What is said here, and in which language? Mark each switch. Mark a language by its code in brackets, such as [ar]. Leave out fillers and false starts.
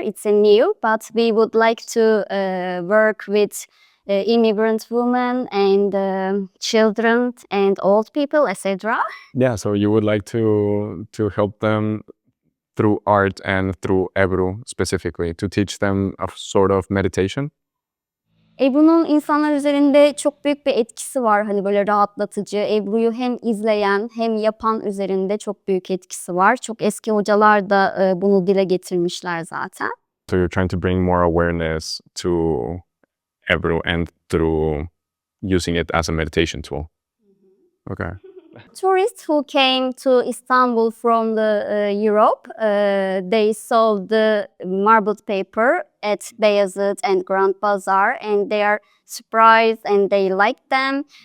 [en] It's a new, but we would like to work with immigrant women and children and old people, etc. Yeah, so you would like to help them through art and through Ebru specifically, to teach them a sort of meditation? [tr] Ebru'nun insanlar üzerinde çok büyük bir etkisi var. Hani böyle rahatlatıcı. Ebru'yu hem izleyen hem yapan üzerinde çok büyük etkisi var. Çok eski hocalar da bunu dile getirmişler zaten. [en] So you're trying to bring more awareness to Ebru and through using it as a meditation tool. Okay. Tourists who came to Istanbul from the Europe, they saw the marbled paper at Beyazıt and Grand Bazaar, and they are surprised and they like them.